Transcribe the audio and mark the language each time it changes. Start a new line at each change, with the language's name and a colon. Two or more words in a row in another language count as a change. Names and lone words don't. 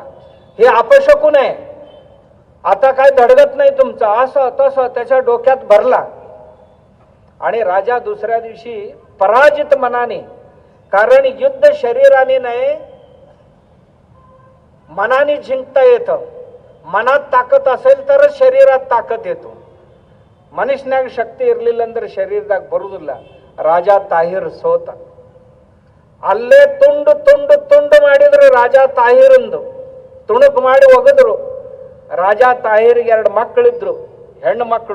Marathi: हे अपशकुन आहे, आता काय धडगत नाही तुमचं, असं तसं त्याच्या डोक्यात भरला. आणि राजा दुसऱ्या दिवशी पराजित मनाने, कारण युद्ध शरीराने नाही मनाने जिंकता येतं. मनात ताकद असेल तरच शरीरात ताकद येतो.
Kannada: ಮನುಷ್ಯನಾಗ ಶಕ್ತಿ ಇರಲಿಲ್ಲ ಅಂದ್ರೆ ಶರೀರದಾಗ ಬರುವುದಿಲ್ಲ. ರಾಜ ತಾಹಿರ್ ಸೋತ. ಅಲ್ಲೇ ತುಂಡು ತುಂಡು ತುಂಡು ಮಾಡಿದ್ರು ರಾಜ ತಾಹಿರಂದು, ತುಣುಕು ಮಾಡಿ ಒಗೆದ್ರು. ರಾಜ ತಾಹಿರ್ಗೆ 2 ಮಕ್ಕಳಿದ್ರು, ಹೆಣ್ಣು ಮಕ್ಕಳು.